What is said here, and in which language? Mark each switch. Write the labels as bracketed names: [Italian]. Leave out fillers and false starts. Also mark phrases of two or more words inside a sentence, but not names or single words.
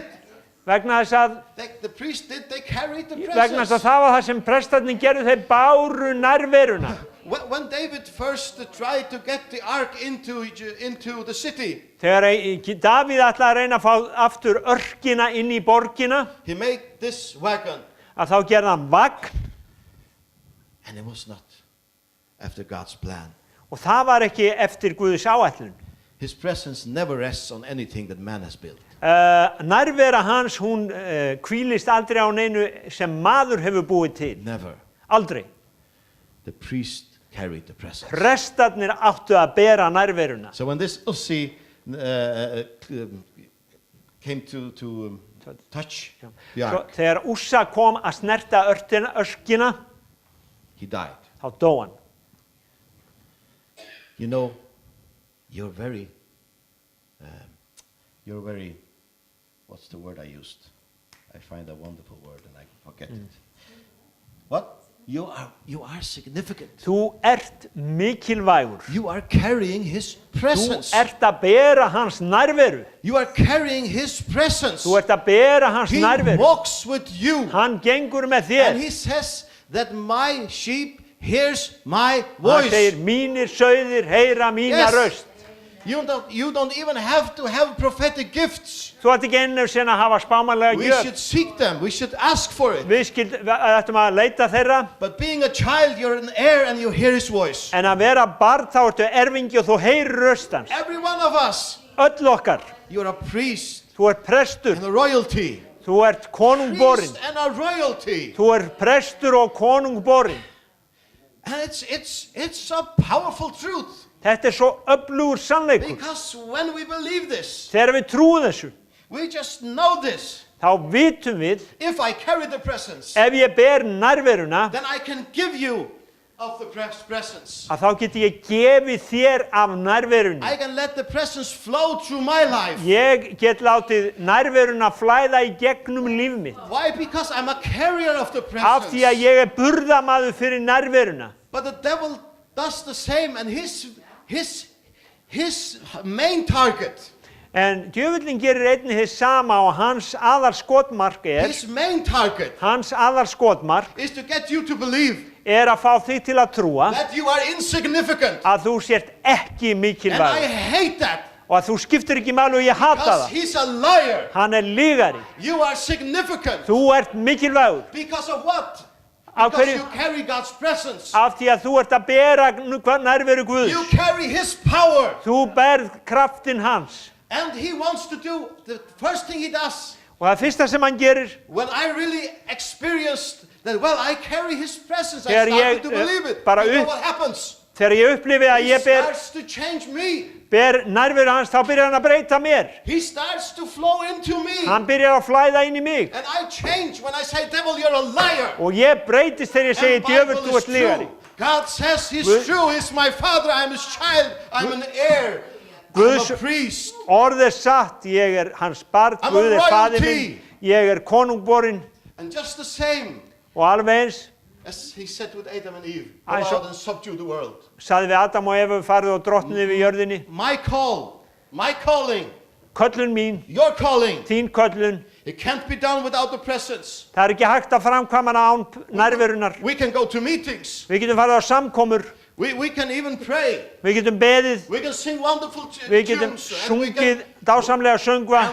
[Icelandic] Vegna þess að [English] they carried the [Icelandic] Vegna þess [English] presence. [Icelandic] að það var það sem prestarnir gerðu, þeir báru nærveruna. [English] When David first tried to get the ark into the city, [Icelandic] Þegar Davíð ætlaði að reyna að fá aftur örkina inn í borgina, [English] he made this wagon. [Icelandic] að þá gerði hann vagn, [English] And it was not after God's plan. [Icelandic] og það var ekki eftir Guðs áætlun. [English] His presence never rests on anything that man has built. [Icelandic] Nærvera hans, hún hvílist aldrei á neinu sem maður hefur búið til. [English] Never. [Icelandic] Aldrei. [English] The priest carried the presence. [Icelandic] Prestarnir áttu að bera nærveruna. [English] So when this Ussi came to touch the [Icelandic] Svo [English] ark, [Icelandic] þegar Ússa kom að snerta örkina, [English] he died. [Icelandic] þá dó hann. [English] You know, you're very, what's the word I used? I find a wonderful word and I forget it. What? You are significant. [Icelandic] Þú mikilvægur. [English] You are carrying his presence. [Icelandic] Þú að bera hans nærveru. [English] You are carrying his presence. [Icelandic] Þú að bera hans [English] He [Icelandic] nærveru. [English] walks with you. [Icelandic] Hann gengur með [English] And [Icelandic] þér. [English] he says that my sheep hears my [Icelandic] Hann [English] voice. [Icelandic] segir, mínir sauðir heyra mína [English] Yes. [Icelandic] röst. [English] You don't even have to have prophetic gifts. [Icelandic] Þú ætti ekki einu sinna að hafa spámanlega [English] We [Icelandic] gjöf. [English] should seek them. We should ask for it. [Icelandic] Við ættum að leita þeirra, [English] But being a child, you're an heir and you hear his voice. [Icelandic] en að vera barn þá ertu erfingi og þú heyrir röst hans. [English] Every one of us, [Icelandic] Öll okkar. [English] you're a priest [Icelandic] Þú prestur. [English] and a royalty. [Icelandic] Þú konungborinn. [English] Priest and a royalty. [Icelandic] Þú prestur og konungborinn. [English] And it's a powerful truth. [Icelandic] Þetta svo öflugur sannleikur. [English] Because when we believe this, [Icelandic] Þegar við trúum þessu, [English] we just know this. [Icelandic] þá vitum við, [English] If I carry the presence, [Icelandic] ef ég ber nærveruna, [English] then I can give you of the presence. [Icelandic] að þá geti ég gefið þér af nærverunni. [English] I can let the presence flow through my life. [Icelandic] Ég get látið nærveruna flæða í gegnum líf mitt. [English] Why? Because I'm a carrier of the [Icelandic] Af því að [English] presence. [Icelandic] ég burðamaður fyrir nærveruna. [English] But the devil does the same, and his main target, [Icelandic] En djöfullinn gerir einnig þess sama og hans aðalskotmark [English] his main target [Icelandic] hans aðalskotmark [English] is to get you to believe [Icelandic] að fá þig til að trúa [English] that you are insignificant. [Icelandic] að þú sért ekki [English] And I [Icelandic] mikilvægur [English] hate that [Icelandic] og að þú skiptir ekki máli og ég hata [English] because [Icelandic] það. [English] he's a liar. [Icelandic] Hann lygari. [English] You are significant. [Icelandic] Þú ert mikilvægur. [English] Because of what? [Icelandic] Af [English] Because [Icelandic] hverju? [English] you carry God's presence. [Icelandic] Af því að þú ert að bera nærveru Guðs. [English] You carry his power. [Icelandic] Þú berð kraftin hans. [English] And he wants to do, the first thing he does, [Icelandic] Og það fyrsta sem hann gerir, [English] when I really experienced that, well, I carry his presence, I [Icelandic] Þegar [English] started [Icelandic] ég, [English] to believe it. [Icelandic] bara [English] You know [Icelandic] upp- [English] what happens? [Icelandic] þegar ég upplifi að [English] He [Icelandic] ég [English] starts to change me. [Icelandic] ber nærveru hans, þá byrjar hann að breyta mér. [English] He starts to flow into me. [Icelandic] Hann byrjar að flæða inn í mig. [English] And I change when I say, devil, you're a liar. [Icelandic] Og ég breytist þegar ég segi, [English] And [Icelandic] djöfull, [English] Bible [Icelandic] þú [English] is [Icelandic] ert lygari. [English] true. God says he's [Icelandic] Guð- [English] true. He's my father. I'm his child. I'm an heir. I'm [Icelandic] Guðs- [English] a priest. [Icelandic] Orð satt, ég hans barn, [English] I'm [Icelandic] Guð [English] a [Icelandic] faðir minn, [English] royalty. [Icelandic] ég konungborinn [English] And just the same [Icelandic] og alveg eins, [English] as he said with Adam and Eve, go I saw- out and subdue the world. [Icelandic] sagði við Adam og Evu, farið og drottnið við jörðinni, [English] My call, my calling, [Icelandic] köllun mín, [English] your calling, [Icelandic] þín köllun, [English] it can't be done without the presence. [Icelandic] það ekki hægt að framkvæma hana án nærverunar. [English] We can go to meetings. [Icelandic] Við getum farið á samkomur, [English] We can even pray. [Icelandic] við getum beðið, [English] We can sing wonderful [Icelandic] við getum [English] tunes. And we [Icelandic] sungið [English] can, [Icelandic] dásamlega söngva